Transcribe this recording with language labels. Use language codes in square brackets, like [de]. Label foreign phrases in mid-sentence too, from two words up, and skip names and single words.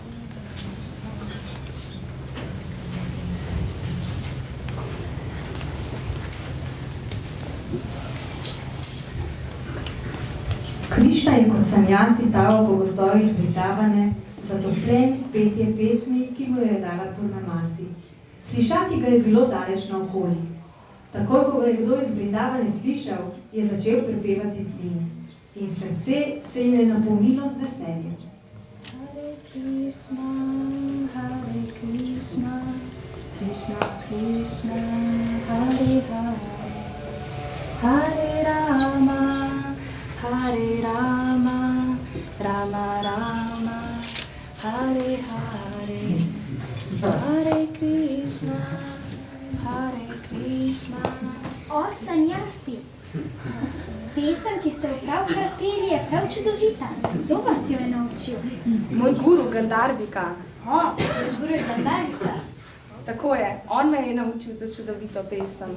[sl] Krišna je kot sanjasi taval po gozdovih Vrindavane, zatopljen petje pesmi, ki mu je dala Purnamasi. Slišati ga je bilo daleč naokoli. Takoj, ko ga je kdo iz Vrindavane slišal, je začel prepevati z njim in srce se jim je napolnilo z veseljem. [sa] Hare Krishna, Krishna Krishna, Hare Hare, Hare Rama, Rama Rama, Hare Hare, Hare Krishna, [sl] O, sanjasti! Pesem, ki ste jo pravkar peli, je prav čudovita. Kdo vas jo je naučil? Moj guru Gandharvika. O, veš guru Gandharvika. Tako je, on me je naučil to čudovito pesem.